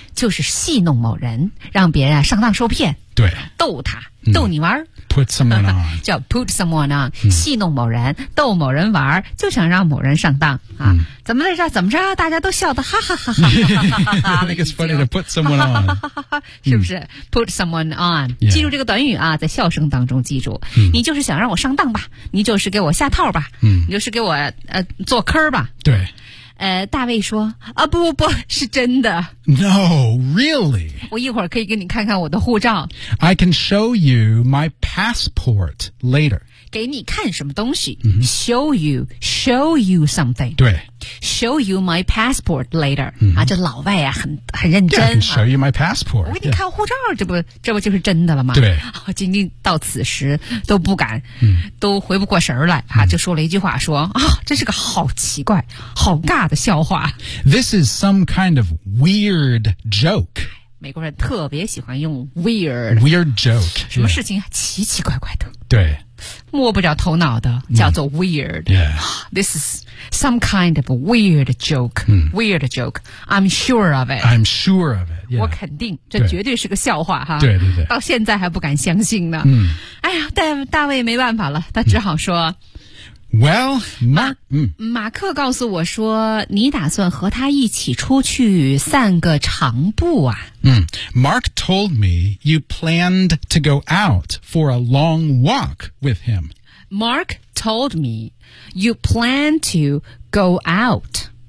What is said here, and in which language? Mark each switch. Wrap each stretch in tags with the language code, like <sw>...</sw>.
<zh>就是戏弄某人让别人上当受骗对逗他逗你玩、嗯、</zh> <en>put someone on</en> <zh>叫</zh> <en>put someone on、</en> <zh>嗯、戏弄某人逗某人玩就想让某人上当、啊嗯、怎么在这怎么着大家都笑得哈哈哈哈哈哈</zh> <en>I think it's funny to put someone on</en> <zh>是不是、</zh> <en>嗯、put someone on、 yeah.</en> <zh>记住这个短语啊在笑声当中记住、嗯、你就是想让我上当吧你就是给我下套吧、嗯、你就是给我做坑吧对大卫说啊不不不是真的。</zh> <en>No, really?</en> <zh>我一会儿可以给你看看我的护照。</zh> <en>I can show you my passport later.</en> <zh>给你看什么东西、 mm-hmm.</zh> <en>Show you something.</en> <zh>对。</zh> <en>Show you my passport later.、 Mm-hmm.</en> <zh>啊这老外啊很认真。</zh> <en>Yeah, I can show you my passport.、</en> <zh>啊、我给你看护照、</zh> <en>yeah.</en> <zh>这不就是真的了吗对。啊仅仅到此时都不敢、 mm-hmm. 都回不过神来啊就说了一句话说啊真是个好奇怪好尬的笑话。</zh> <en>This is some kind of weird joke.</en> <zh>美国人特别喜欢用 weird.</zh> <en>Weird joke.</en> <zh>什么事情、</zh> <en>yeah.</en> <zh>奇奇怪怪的。对，摸不着头脑的叫做 weird、</zh> <en>yeah. This is some kind of a weird joke、weird joke I'm sure of it I'm sure of it、yeah.</en> <zh>我肯定这绝对是个笑话哈。对对对，到现在还不敢相信呢、哎呀，但大卫没办法了，他只好说、</zh> <en>Well,</en> <zh>马克告诉我说，你打算和他一起出去散个长步啊。</zh> <en>Mark told me you planned to go out for a long walk with him. Mark told me you plan to go out.</en>